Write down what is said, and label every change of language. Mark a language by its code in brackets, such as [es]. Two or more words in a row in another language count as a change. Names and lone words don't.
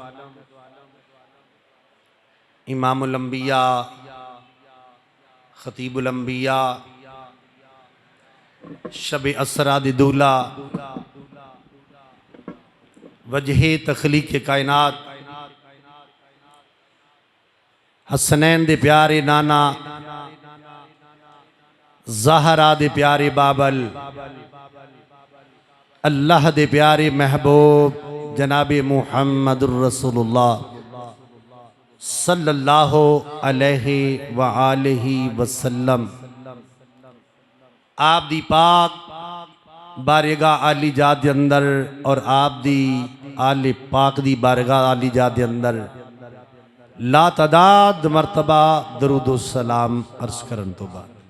[ar] إمام الأنبياء خطيب الأنبياء [pa] شب اسریٰ دی دولہا وجہ تخلیق کائنات حسنین دے پیارے نانا زہرا دے پیارے بابل اللہ دے پیارے محبوب جنابِ [ar] محمد رسول الله صلى الله عليه وآله وسلم [pa] آپ دی پاک بارگاہ عالی جاہ دے اندر اور آپ دی آل پاک دی بارگاہ عالی جاہ دے اندر لاتعداد مرتبہ درود و سلام عرض کرن توں بعد